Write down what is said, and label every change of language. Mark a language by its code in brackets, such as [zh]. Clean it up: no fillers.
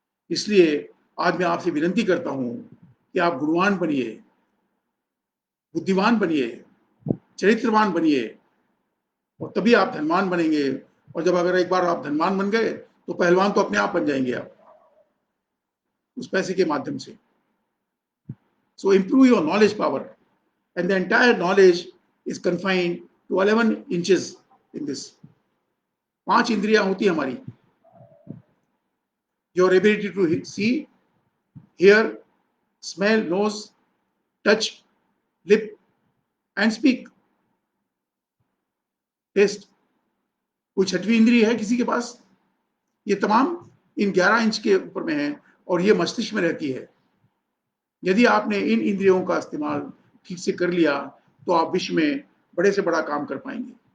[hi] इसलिए आज मैं आपसे विनती करता हूं कि आप गुणवान बनिए, बुद्धिमान बनिए, चरित्रवान बनिए, और तभी आप धनवान बनेंगे। और जब अगर एक बार आप धनवान बन गए, तो पहलवान तो अपने आप बन जाएंगे आप, उस पैसे के माध्यम से। [en] So improve your knowledge power, and the entire knowledge is confined to 11 inches in this. [hi] 5 इंद्रियां होती है हमारी। [en] Your ability to see, hear, smell, nose, touch, lip and speak, taste. [hi] कोई छठवीं इंद्रिय है किसी के पास? ये तमाम इन 11 इंच के ऊपर में है और ये मस्तिष्क में रहती है। यदि आपने इन इंद्रियों का इस्तेमाल ठीक से कर लिया तो आप विश्व में बड़े से बड़ा काम कर पाएंगे।